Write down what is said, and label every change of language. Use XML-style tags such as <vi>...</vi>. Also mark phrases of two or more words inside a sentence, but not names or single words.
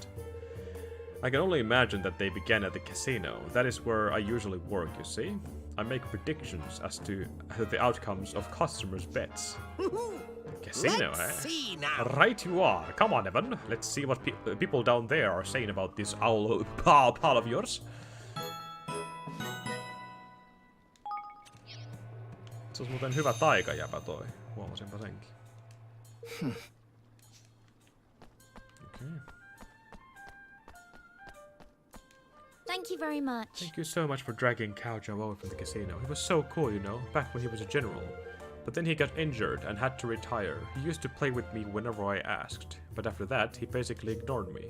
<en>I can only imagine that they began at the casino. That is where I usually work, you see. I make predictions as to the outcomes of customers' bets. Casino, Let's eh? see now. Right you are. Come on, Evan. Let's see what people down there are saying about this owl pal of yours.</en> <fi>Se on muuten hyvä taikajäpä toi. Huomasinpa senkin.</fi> <en>Okay. Thank you very much. Thank you so much for dragging Kaojo away from the casino. He was so cool, you know, back when he was a general. But then he got injured and had to retire. He used to play with me whenever I asked, but after that, he basically ignored me.</en>